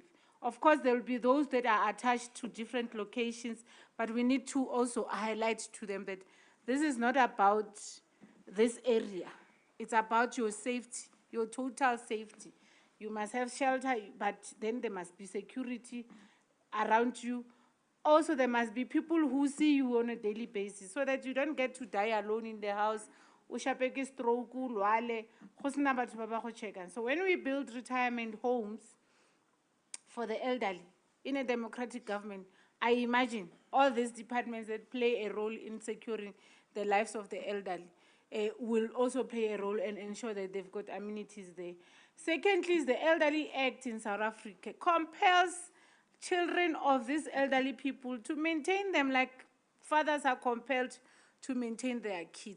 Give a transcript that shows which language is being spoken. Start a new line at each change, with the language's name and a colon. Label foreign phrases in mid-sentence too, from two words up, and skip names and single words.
English: Of course, there will be those that are attached to different locations, but we need to also highlight to them that this is not about this area. It's about your safety, your total safety. You must have shelter, but then there must be security around you. Also, there must be people who see you on a daily basis so that you don't get to die alone in the house.
Northern Sotho: Ushapeke stroke, lwale, go sena batho ba ba go checka.
English: So when we build retirement homes for the elderly in a democratic government, I imagine all these departments that play a role in securing the lives of the elderly will also play a role and ensure that they've got amenities there. Secondly, is the Elderly Act in South Africa compels children of these elderly people to maintain them like fathers are compelled to maintain their kids.